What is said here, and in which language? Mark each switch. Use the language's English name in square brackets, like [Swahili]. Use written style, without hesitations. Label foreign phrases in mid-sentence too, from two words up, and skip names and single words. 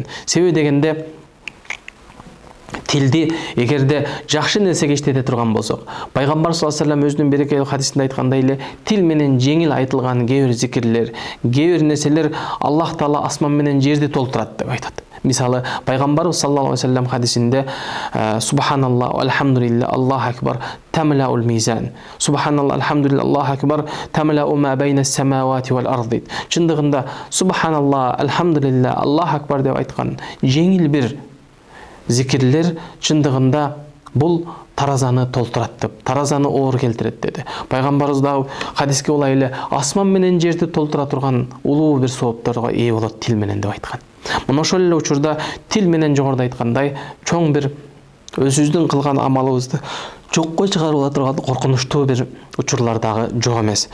[Kyrgyz] Себеби дегенде тилди эгерде жакшы нерсеге иштете турган болсок, Пайгамбар [Arabic] صلى الله عليه وسلم [Kyrgyz] өзүнүн берекелүү хадисинде айткандай эле, тил менен жеңил айтылган кээ бир зикирлер, кээ бир нерселер Аллах Таала асман менен жерди толтурат деп айтат. Мисалы, Пайгамбарыбыз [Arabic] صلى الله عليه وسلم [Kyrgyz] хадисинде [Arabic] سبحان الله، الحمد لله، الله أكبر، تملأ الميزان. سبحان الله، الحمد لله، الله أكبر، تملأ ما بين السماوات والأرض. [Kyrgyz] Чындыгында [Arabic] سبحان الله، الحمد لله، الله أكبر [Kyrgyz] деп айткан жеңил бир зикирлер чындыгында бул таразаны толтурат деп, таразаны оор келтирет деди. Пайгамбарыбыз да хадиске улай эле асман менен жерди толтура турган улуу бир соопторго ээ болот тил менен деп айткан. Мына ошол эле учурда тил менен жогоруда айткандай чоң бир өзүбүздүн кылган амалыбызды жокко чыгарып турган коркунучтуу бир учурлар дагы жок эмес.